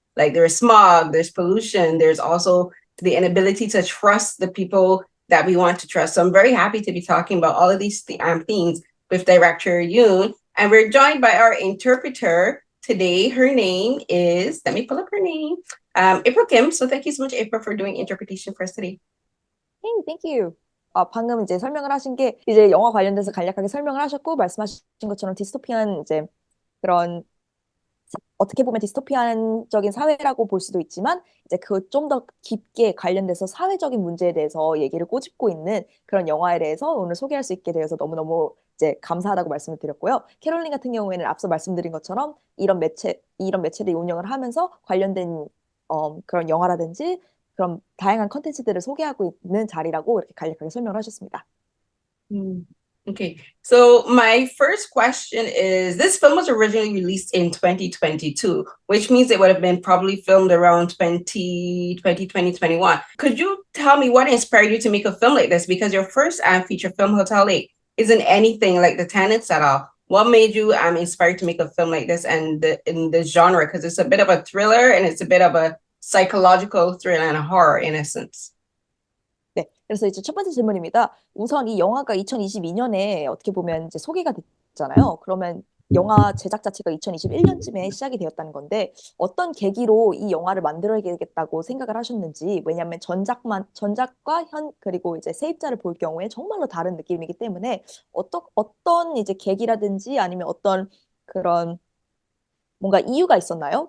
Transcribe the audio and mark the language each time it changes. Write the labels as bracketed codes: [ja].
[en] Like there's smog, there's pollution, there's also the inability to trust the people that we want to trust. So I'm very happy to be talking about all of these themes with director Yoon, and we're joined by our interpreter today. Her name is, let me pull up her name, April Kim. So thank you so much, April, for doing interpretation for us today. Hey, thank you. [ko] 방금 이제 설명을 하신 게 이제 영화 관련돼서 간략하게 설명을 하셨고 말씀하신 것처럼 디스토피안 이제 그런 어떻게 보면 디스토피안적인 사회라고 볼 수도 있지만 이제 그 좀 더 깊게 관련돼서 사회적인 문제에 대해서 얘기를 꼬집고 있는 그런 영화에 대해서 오늘 소개할 수 있게 되어서 너무너무 이제 감사하다고 말씀을 드렸고요. 캐롤린 같은 경우에는 앞서 말씀드린 것처럼 이런 매체를 운영을 하면서 관련된 그런 영화라든지 그런 다양한 컨텐츠들을 소개하고 있는 자리라고 이렇게 간략하게 설명을 하셨습니다. [en] Okay, so my first question is, this film was originally released in 2022, which means it would have been probably filmed around 2021. Could you tell me what inspired you to make a film like this? Because your first feature film, Hotel Lake, isn't anything like The Tenants at all. What made you inspired to make a film like this, and in the genre? Because it's a bit of a thriller and it's a bit of a psychological thriller and a horror in essence. [ko] 네, 그래서 이제 첫 번째 질문입니다. 우선 이 영화가 2022년에 어떻게 보면 이제 소개가 됐잖아요. 그러면 영화 제작 자체가 2021년쯤에 시작이 되었다는 건데 어떤 계기로 이 영화를 만들어야겠다고 생각을 하셨는지, 왜냐하면 전작과 그리고 이제 세입자를 볼 경우에 정말로 다른 느낌이기 때문에 어떤 이제 계기라든지 아니면 어떤 그런 뭔가 이유가 있었나요?